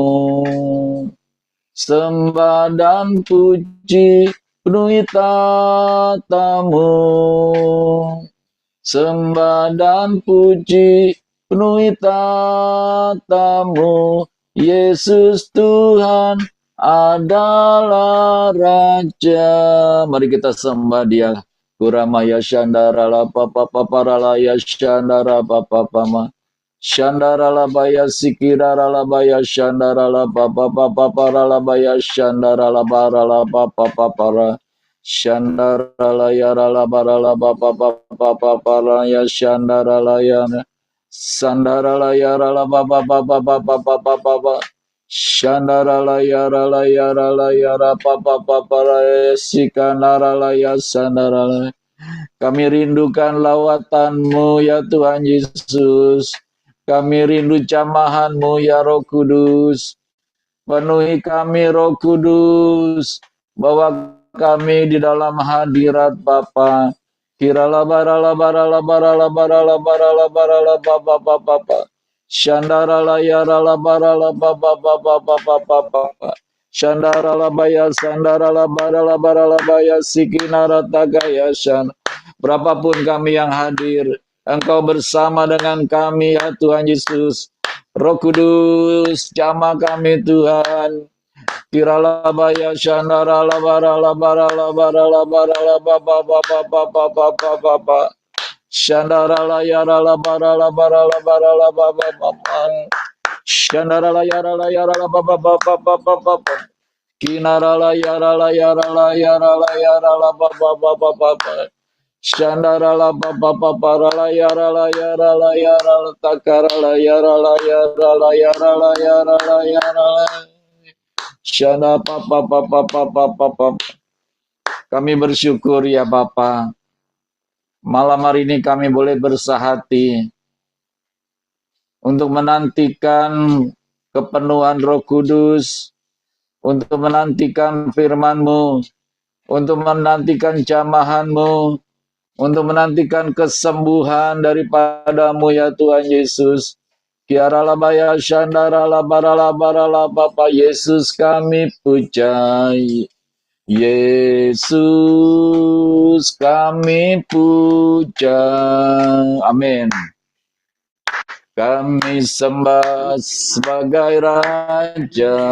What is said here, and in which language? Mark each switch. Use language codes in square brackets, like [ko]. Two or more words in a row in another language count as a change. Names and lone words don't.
[id] Sembah dan puji penuhi tatamu. Sembah dan puji penuhi tatamu. Yesus Tuhan adalah Raja. Mari kita sembah Dia. Kuramaya Shandara la papa paparala ya Shandara papa pama. Shandara la baya sikirara la baya Shandara la papa papa parala baya Shandara la barala papa papara. Shandara la yara la barala papa papa para ya Shandara la yana. Sandara la yara la papa papa papa papa. Shandara la yara papa papa la sikanara la ya sandara la. Kami rindukan lawatan-Mu ya Tuhan Yesus. Kami rindu jamahan-Mu ya Roh Kudus. Penuhi kami Roh Kudus. Bawa kami di dalam hadirat Bapa. Kirala barala barala barala barala barala barala bapa bapa bapa. Shandara la yara la barala bapa bapa bapa bapa. Shandara la baya sandara la barala barala baya sikinara tagaya shan. Berapapun kami yang hadir, Engkau bersama dengan kami ya Tuhan Yesus. Roh Kudus, jamah kami Tuhan. Kirala baya shandara la barala barala barala barala bapa bapa bapa bapa bapa. Shandara la yara la barala barala barala bapa bapa. Shandara la yara bapa bapa bapa bapa. Kinara la yara bapa bapa bapa. Shandara la bapa bapa la yara la takara la yara la. Shana papa papa papa papa. Kami bersyukur ya Bapa. Malam hari ini kami boleh bersahati untuk menantikan kepenuhan Roh Kudus, untuk menantikan firman-Mu, untuk menantikan jamahan-Mu, untuk menantikan kesembuhan daripada-Mu ya Tuhan Yesus. Kiara baya shandara la barala barala Bapa Yesus kami puja. Yesus kami puja. Amin. Kami sembah sebagai Raja.